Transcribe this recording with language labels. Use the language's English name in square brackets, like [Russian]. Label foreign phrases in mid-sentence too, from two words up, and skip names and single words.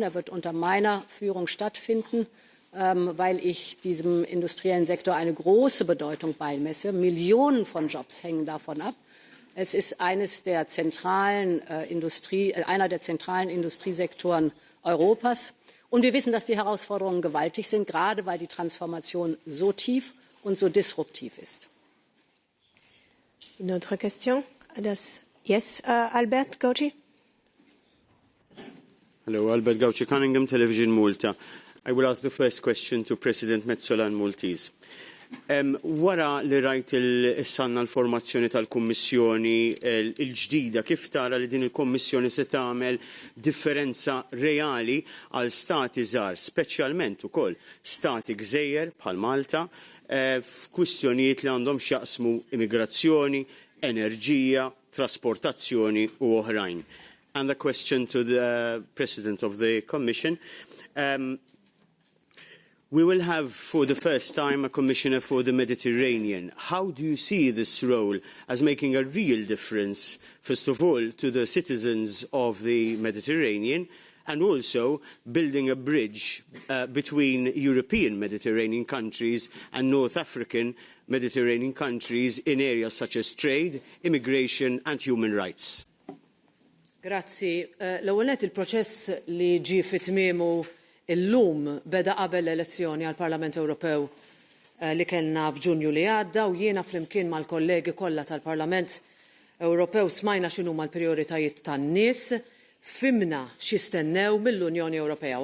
[German] Er wird unter meiner Führung stattfinden, weil ich diesem industriellen Sektor eine große Bedeutung beimesse. Millionen von Jobs hängen davon ab. Es ist einer der zentralen Industriesektoren Europas. Und wir wissen, dass die Herausforderungen gewaltig sind, gerade weil die Transformation so tief und so disruptiv ist. [French] Une autre question? Yes, [English] Albert Gauci. Hello, Albert Gauci, Cunningham Television, Malta. I will ask the first question to President Metsola and Maltese. [Maltese] Wara li rajt il-sanna l-formazzjoni tal-Kummissjoni il-ġdida, kif tara li din il-Kommissjoni se tagħmel differenza reali għal stati żgħar, speċjalment ukoll stati gżejjer bħal Malta, f'kwistjonijiet li għandhom x'jaqsmu immigrazzjoni, enerġija, trasportazzjoni u oħrajn. [English] And a question to the President of the Commission. We will have, for the first time, a Commissioner for the Mediterranean. How do you see this role as making a real difference, first of all, to the citizens of the Mediterranean, and also building a bridge between European Mediterranean countries and North African Mediterranean countries in areas such as trade, immigration and human rights? [Maltese] Grazzi. L-ewwel nett il-proċess li ġie fit-tmiemu illum beda qabel l-elezzjoni għall-Parlament Ewropew li kellna f'Ġunju li għadda u jiena flimkien mal-kollegi kollha tal-Parlament Ewropew smajna x'inhuma l-prijoritajiet tan-nies, fimna x'jistennew mill-Unjoni Ewropea.